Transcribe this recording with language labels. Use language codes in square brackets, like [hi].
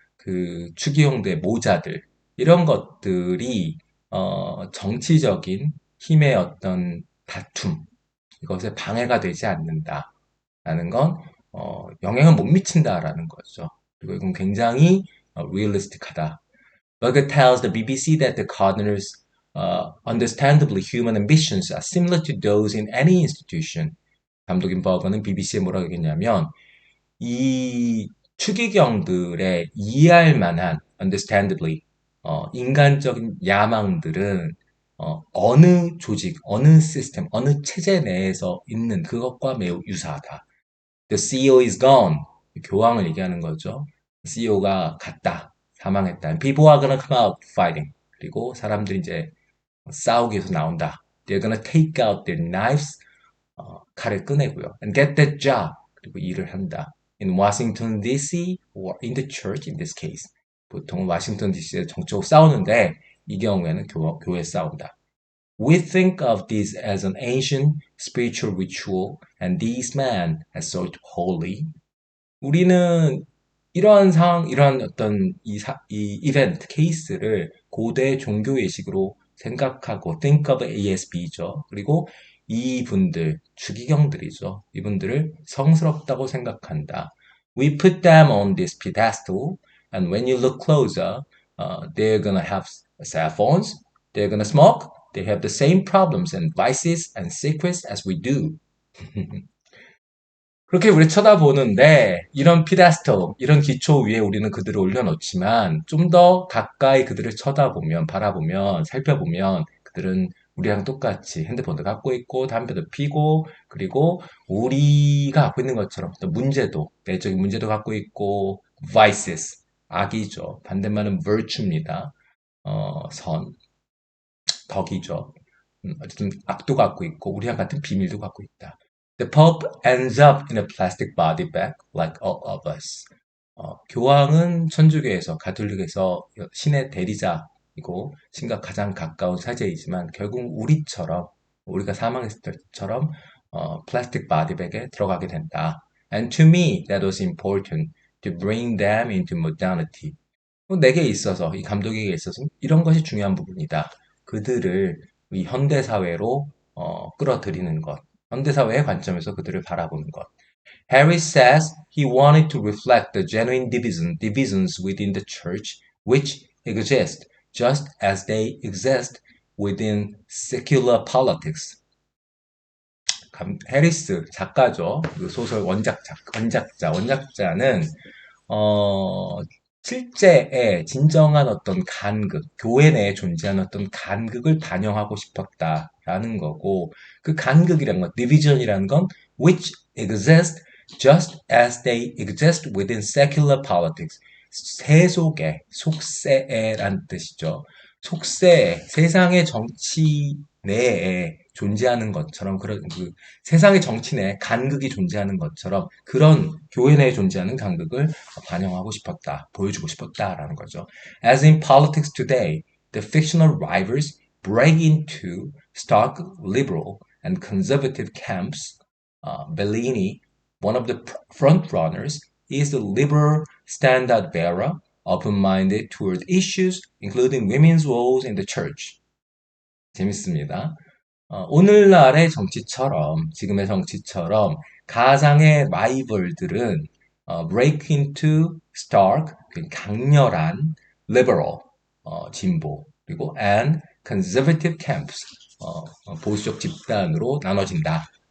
[ko] 그 추기경도의 모자들 이런 것들이 정치적인 힘의 어떤 다툼 이것에 방해가 되지 않는다라는 건 영향을 못 미친다라는 거죠. 그리고 이건 굉장히 realistic하다. [en] Berger tells the BBC that the cardinals' understandably human ambitions are similar to those in any institution. [ko] 감독인 버거는 BBC에 뭐라고 얘기했냐면 이 추기경들의 이해할 만한 understandably 인간적인 야망들은 어느 조직, 어느 시스템, 어느 체제 내에서 있는 그것과 매우 유사하다. [en] The CEO is gone. [ko] 교황을 얘기하는 거죠. CEO가 갔다. 사망했다. [en] People are gonna come out fighting. [ko] 그리고 사람들이 이제 싸우기 위해서 나온다. [en] They're gonna take out their knives. [ko] 칼을 꺼내고요. [en] And get that job. [ko] 그리고 일을 한다. [en] In Washington D.C. or in the church in this case. [ko] 보통 워싱턴 DC에서 정치적으로 싸우는데 이 경우에는 교회 싸운다. [en] We think of this as an ancient spiritual ritual and these men as sort of holy. [ko] 우리는 이러한 상황, 이러한 어떤 이 이벤트, 케이스를 고대 종교 예식으로 생각하고 think of ASB죠. 그리고 이분들, 추기경들이죠. 이분들을 성스럽다고 생각한다. [en] We put them on this pedestal and when you look closer, they're gonna have cell phones, they're gonna smoke, they have the same problems and vices and secrets as we do. [ko] 그렇게 우리 쳐다보는데 이런 피다스토, 이런 기초 위에 우리는 그들을 올려놓지만 좀 더 가까이 그들을 쳐다보면, 바라보면, 살펴보면 그들은 우리랑 똑같이 핸드폰도 갖고 있고 담배도 피고 그리고 우리가 갖고 있는 것처럼 또 문제도, 내적인 문제도 갖고 있고 vices, 악이죠. 반대말은 virtue입니다. 선, 덕이죠. 어쨌든 악도 갖고 있고 우리랑 같은 비밀도 갖고 있다. [en] The Pope ends up in a plastic body bag like all of us. [ko] 교황은 천주교에서 가톨릭에서 신의 대리자이고 신과 가장 가까운 사제이지만 결국 우리가 사망했을 때처럼 플라스틱 바디백에 들어가게 된다. [en] And to me, that was important to bring them into modernity. [ko] 내게 있어서, 이 감독에게 있어서 이런 것이 중요한 부분이다. 그들을 이 현대사회로 끌어들이는 것. 현대사회의 관점에서 그들을 바라보는 것. [en] Harry says he wanted to reflect the genuine divisions within the church, which exist just as they exist within secular politics. [ko] 해리스 작가죠. 그 소설 원작자는 어, 실제의 진정한 어떤 간극, 교회 내에 존재하는 어떤 간극을 반영하고 싶었다라는 거고, 그 간극이라는 건, division이라는 건, [en] which exist just as they exist within secular politics. [ko] 세속에, 속세에란 뜻이죠. 속세, 세상의 정치 내에 존재하는 것처럼 그런 세상의 정치 내에 간극이 존재하는 것처럼 그런 교회 내에 존재하는 간극을 반영하고 싶었다, 보여주고 싶었다라는 거죠. [en] As in politics today, the fictional rivals break into stark liberal and conservative camps. Bellini, one of the front runners, is the liberal standard bearer, open-minded toward issues including women's roles in the church. [ko] 재밌습니다. 오늘날의 정치처럼, 지금의 정치처럼 가상의 라이벌들은 [en] break into stark, [ko] 강렬한 liberal, 진보, 그리고 [en] and conservative camps, [ko] 보수적 집단으로 나눠진다.